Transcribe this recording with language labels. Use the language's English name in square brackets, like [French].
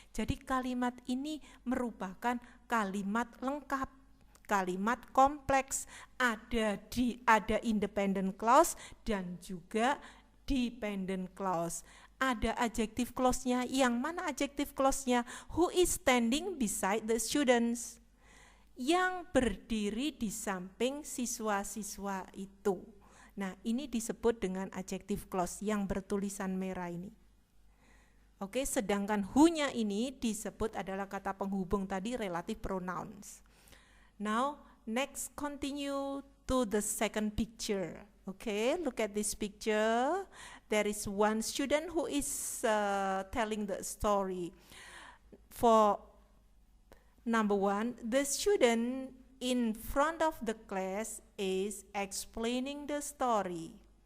[Indonesian] Jadi kalimat ini merupakan kalimat lengkap, kalimat kompleks, ada independent clause dan juga dependent clause. Ada adjective clause-nya, yang mana adjective clause-nya? [English] Who is standing beside the students? [Indonesian] Yang berdiri di samping siswa-siswa itu. Nah, ini disebut dengan adjective clause yang bertulisan merah ini. Oke, sedangkan who-nya ini disebut adalah kata penghubung tadi, relative pronouns. [English] Now, next continue to the second picture. Okay, look at this picture. There is one student who is telling the story. For number one, the student in front of the class is explaining the story.